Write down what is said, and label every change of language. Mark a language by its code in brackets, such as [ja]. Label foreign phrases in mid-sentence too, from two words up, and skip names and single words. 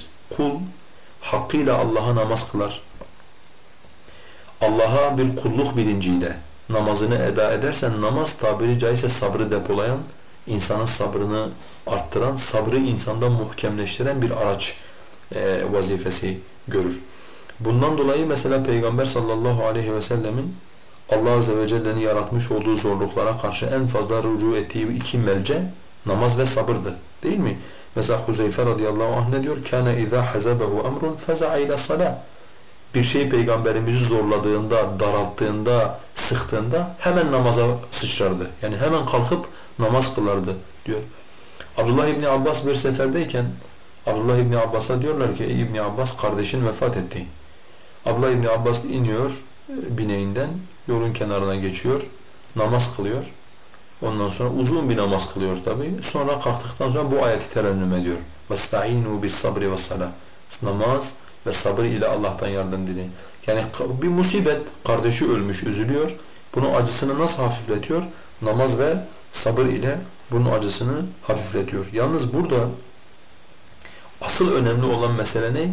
[tr] Kul hakkıyla Allah'a namaz kılar. Allah'a bir kulluk bilinciyle namazını eda edersen namaz tabiri caizse sabrı depolayan, insanın sabrını arttıran, sabrı insanda muhkemleştiren bir araç vazifesi görür. Bundan dolayı mesela Peygamber [ar] صلى الله عليه وسلم [tr] Allah [ar] عز وجل [tr] yaratmış olduğu zorluklara karşı en fazla rücu ettiği iki melce namaz ve sabırdı. Değil mi? Mesela Huzeyfe [ar] رضي الله عنه [tr] ne diyor? [ar] كَانَ اِذَا حَزَبَهُ اَمْرٌ فَزَعَ اِلَى الصَّلَاةِ. [tr] Bir şey Peygamberimizi zorladığında, daralttığında, sıktığında hemen namaza sıçrardı. Yani hemen kalkıp namaz kılardı diyor. Abdullah İbni Abbas bir seferdeyken Abdullah İbni Abbas'a diyorlar ki ey İbni Abbas kardeşin vefat etti. Abdullah İbni Abbas iniyor bineğinden, yolun kenarına geçiyor, namaz kılıyor. Ondan sonra uzun bir namaz kılıyor tabi. Sonra kalktıktan sonra bu ayeti terennüm ediyor. [ar] وَاسْتَعِينُوا بِالصَّبْرِ وَالصَّلَاةِ. [tr] Namaz ve sabır ile Allah'tan yardım dileyin. Yani bir musibet, kardeşi ölmüş, üzülüyor. Bunun acısını nasıl hafifletiyor? Namaz ve sabır ile bunun acısını hafifletiyor. Yalnız burada asıl önemli olan mesele ne?